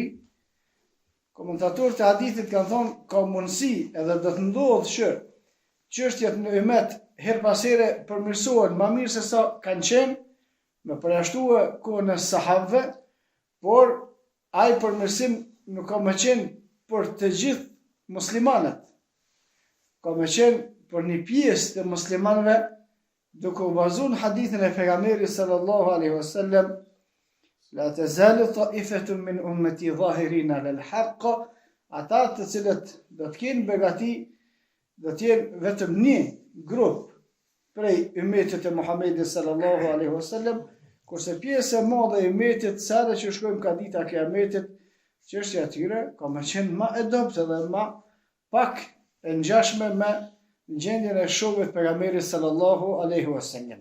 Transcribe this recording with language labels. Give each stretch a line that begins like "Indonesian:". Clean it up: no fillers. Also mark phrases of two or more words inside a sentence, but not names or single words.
Albanian: Komentatorët e hadithit kanë thonë, ka mundësi edhe do të ndodhë që çështjet në umet her pas here përmirësohen më mirë se sa kanë qenë, me përjashtua kohën e sahabëve, por ai përmirësim nuk ka më qenë për të gjithë muslimanët. Ka më qenë për një pjesë të muslimanëve, duke u bazuar në hadithin e pejgamberit
Arabic: صلى الله عليه وسلم: "لا تزال طائفة من أمتي ظاهرين للحق",
Albanian: ata të cilët do të kenë begati, do të jenë vetëm një grup prej ummetit të Muhamedit
Arabic: صلى الله عليه وسلم,
Albanian: kurse pjesë e madhe e ummetit, sa dhe që shkojmë ka dita e kiametit, çështja e tyre ka më qenë më e dobët dhe më pak e ngjashme me gjendjen e shokëve të pejgamberit
Arabic: صلى الله عليه وسلم.